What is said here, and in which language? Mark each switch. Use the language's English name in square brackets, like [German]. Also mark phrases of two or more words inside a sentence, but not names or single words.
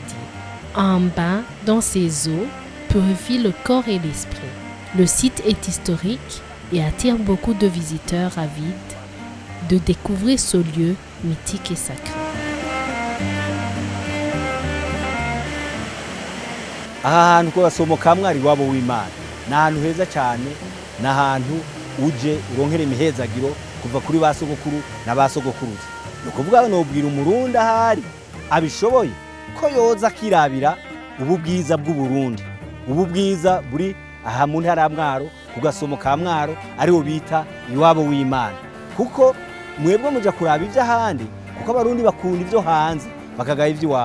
[French] Un bain dans ces eaux purifie le corps et l'esprit. Le site est historique et attire beaucoup de visiteurs avides de découvrir ce lieu mythique et sacré. [Rundi] aha hantu ku gasomo ka mwari wabo w'Imana ni ahantu heza cyane, ni ahantu uje uronkera imihezagiro kuva kuri ba sogokuru na ba sogokuruza. Ni ukuvuga nobwira umurundi ahari abishoboye ko yoza akirabira ubu bwiza bw'Uburundi, ubu bwiza buri aha mu ntara ya Mwaro ku gasomo ka Mwaro ariho bita iwabo w'Imana, kuko mwebwe muja kuraba ivy'ahandi, kuko abarundi bakunda ivyo hanze bakagaya ivy'iwabo.